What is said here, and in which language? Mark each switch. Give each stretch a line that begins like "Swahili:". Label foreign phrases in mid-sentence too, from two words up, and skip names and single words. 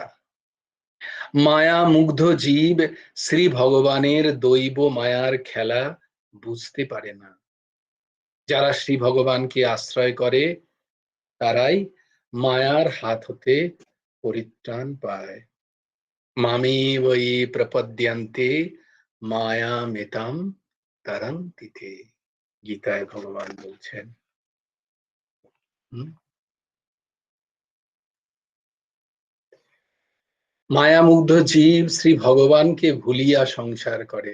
Bangla: মায়া মুগ্ধ জীব শ্রী ভগবানের দৈব মায়ার খেলা বুঝতে পারে না। যারা শ্রী ভগবানকে আশ্রয় করে তারাই মায়ার হাত হতে পরিত্রাণ পায়।
Sanskrit: মামেব ये প্রপদ্যন্তে মায়ামেতাম তরন্তি তে,
Bangla: গীতায় ভগবান বলছেন। মায়ামুগ্ধ জীব শ্রী ভগবানকে ভুলিয়া সংসার করে।